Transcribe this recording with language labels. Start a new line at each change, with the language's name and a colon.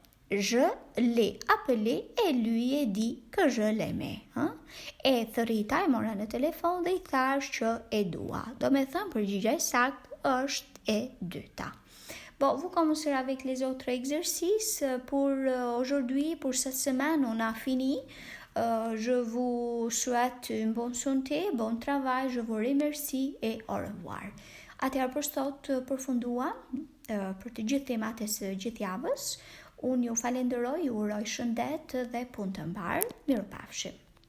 French: Je l'ai appelé et lui ai dit que je l'aimais.
Albanian: E thërrita e mora në telefon dhe I thash që e dua. Do me thënë përgjigja e saktë është e dyta.
French: Bon, vous commencerez avec les autres exercices. Pour aujourd'hui, pour cette semaine, on a fini. Je vous souhaite une bonne santé, bon travail, je vous remercie et au revoir.
Albanian: Atëherë për sot përfundua për të gjithë temat e së gjithë javës. Unë ju falenderoj, ju uroj shëndet dhe punë të mbarë. Mirupafshim.